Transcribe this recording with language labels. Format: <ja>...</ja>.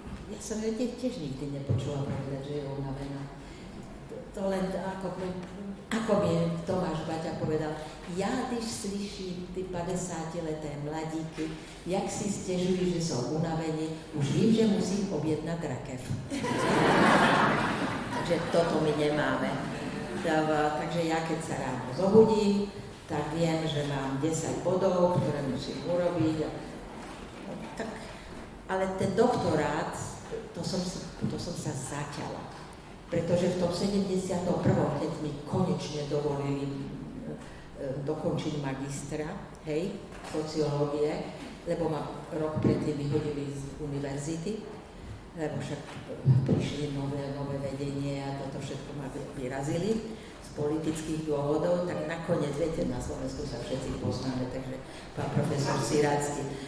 <sk>Ja som ju tiež nikdy nepočula povedať, že je unavená. To len ako mi Tomáš Baťa povedal,</sk> <cs>ja když slyším ty 50-leté mladíky, jak si stěžují, že jsou unavení, už vím, že musím objednat rakev.</cs> <sk>Takže toto my nemáme. Takže ja keď sa ráno zobudím, tak viem, že mám 10 bodov, ktoré musím urobiť. Tak, ale ten doktorát, to som sa zaťala. Pretože v tom 71., keď mi konečne dovolili dokončiť magistra, hej, sociológie, lebo ma rok predtým vyhodili z univerzity, lebo však prišli nové vedenie a toto všetko ma vyrazili z politických dôvodov, tak nakoniec, viete, na Slovensku sa všetci poznáme, takže pán profesor Sirácky</sk>